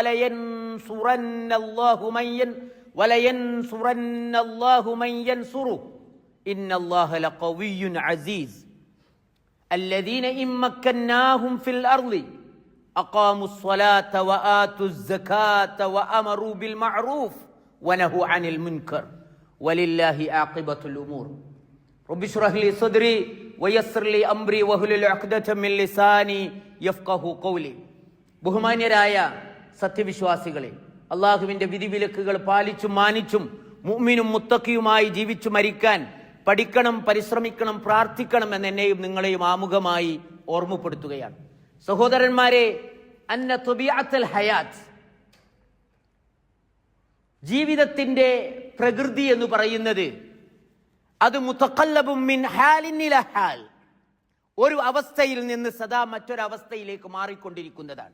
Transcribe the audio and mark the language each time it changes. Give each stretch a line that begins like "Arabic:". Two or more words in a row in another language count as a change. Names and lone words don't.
Arabic: ولينصرن الله من ينصره إن الله لقوي عزيز الذين إن مكناهم في الأرض أقاموا الصلاة وآتوا الزكاة وأمروا بالمعروف ونهوا عن المنكر ولله عاقبة الأمور رب اشرح لي صدري ويسر لي أمري واحلل عقدة من لساني يفقهوا قولي
Malayalam: ബഹുമാന്യരായ സത്യവിശ്വാസികളെ, അള്ളാഹുവിൻ്റെ വിധിവിലക്കുകൾ പാലിച്ചും മാനിച്ചും മുഅ്മിനും മുത്തഖിയുമായി ജീവിച്ചു മരിക്കാൻ പഠിക്കണം, പരിശ്രമിക്കണം, പ്രാർത്ഥിക്കണം എന്ന് എന്നെയും നിങ്ങളെയും ആമുഖമായി ഓർമ്മപ്പെടുത്തുകയാണ്. സഹോദരന്മാരെ,
Arabic: أن طبيعة الحياة,
Malayalam: ജീവിതത്തിന്റെ പ്രകൃതി എന്ന് പറയുന്നത് അത്
Arabic: متقلب من حال إلى حال,
Malayalam: ഒരു അവസ്ഥയിൽ നിന്ന് സദാ മറ്റൊരവസ്ഥയിലേക്ക് മാറിക്കൊണ്ടിരിക്കുന്നതാണ്.